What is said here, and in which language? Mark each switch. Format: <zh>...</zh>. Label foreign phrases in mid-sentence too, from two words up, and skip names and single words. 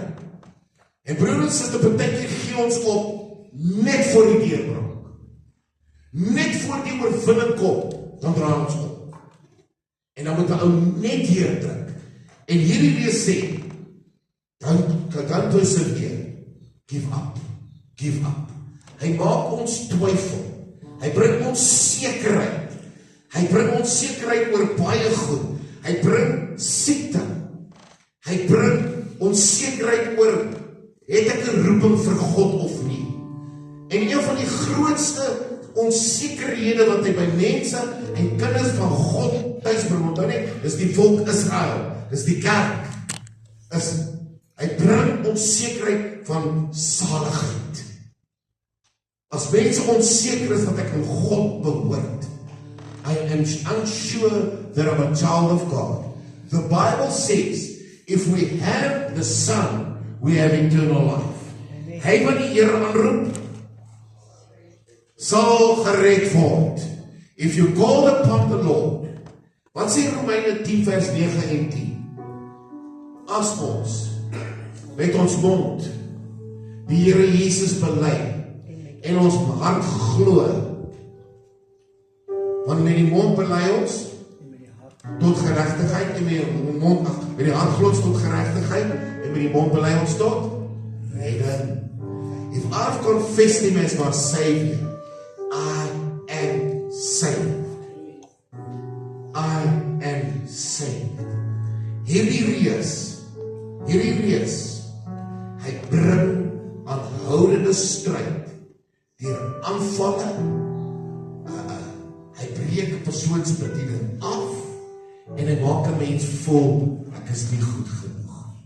<af>En broer en suster, partykeer gee ons op net voor die deurbraak. Net voor die oorwinning kom, dan draai ons op. En dan moet 'n ou net deurdruk. En hierdie reus sê, dan persevere.</af> <en>Give up. Give up.</en> <af>Hy maak ons twyfel. Hy bring ons sekerheid. Hy bring ons sekerheid oor baie goed. Hy bring siekte. Hy bring ons sekerheid oor, het ek 'n roeping vir God of nie? En een van die grootste onsekerhede wat hy by mense en kinders van God tuis bring, onthou net, dis die volk Israel, dis die kerk, hy bring onsekerheid van saligheid. As mense onseker is dat ek aan God behoort,</af> <en>I am unsure that I'm a child of God. The Bible says, if we have the Son, we have eternal life.</en> <af>Hy wat die Here aanroep, sal gered word.</af> <en>If you call upon the Lord,</en> <af>wat sê Romeine 10 vers 9 en 10? As ons met ons mond die Here Jesus bely en ons hart glo, want met die mond bely ons tot geregtigheid en met die hart glo ons tot geregtigheid en met die mond bely ons tot redding.</af> <en>If I've confessed him as my Savior, I am saved. I am saved.</en> <af>Hierdie reus, hy bring aanhoudende stryd deur aanvalle. Hy breek 'n persoon se bediening af en hy maak 'n mens voel, ek is nie goed genoeg.</af>